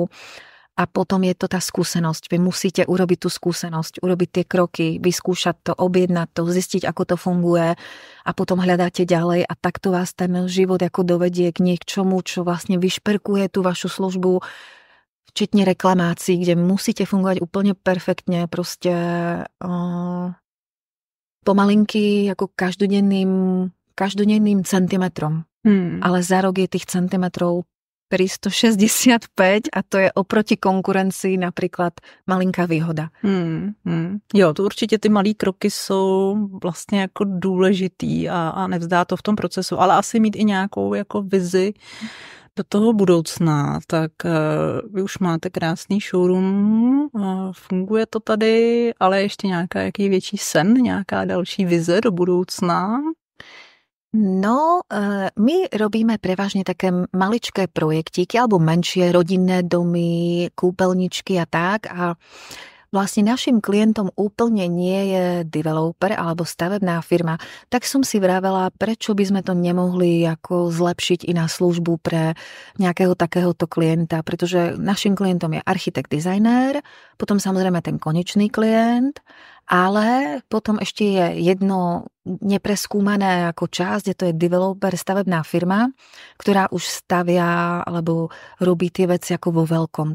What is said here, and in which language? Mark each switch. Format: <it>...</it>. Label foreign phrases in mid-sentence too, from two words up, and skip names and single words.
<sk>A potom je to tá skúsenosť. Vy musíte urobiť tú skúsenosť, urobiť tie kroky, vyskúšať to, objednať to, zistiť, ako to funguje a potom hľadáte ďalej a takto vás ten život ako dovedie k niečomu, čo vlastne vyšperkuje tú vašu službu, včetne reklamácií, kde musíte fungovať úplne perfektne, proste pomalinky ako každodenným centimetrom. Ale za rok je tých centimetrov 365 a to je oproti konkurencii například malinká výhoda.</sk> <cs>Jo, to určitě ty malý kroky jsou vlastně jako důležitý a nevzdá to v tom procesu, ale asi mít i nějakou jako vizi do toho budoucna. Tak vy už máte krásný showroom, funguje to tady, ale ještě nějaká jaký větší sen, nějaká další vize do budoucna?</cs> <sk>No, my robíme prevažne také maličké projektíky alebo menšie rodinné domy, kúpeľničky a tak a vlastne našim klientom úplne nie je developer alebo stavebná firma, tak som si vravela, prečo by sme to nemohli ako zlepšiť i na službu pre nejakého takéhoto klienta, pretože našim klientom je architekt, dizajnér, potom samozrejme ten konečný klient, ale potom ešte je jedno nepreskúmané ako časť, je to je developer, stavebná firma, ktorá už stavia alebo robí tie veci ako vo veľkom.</sk>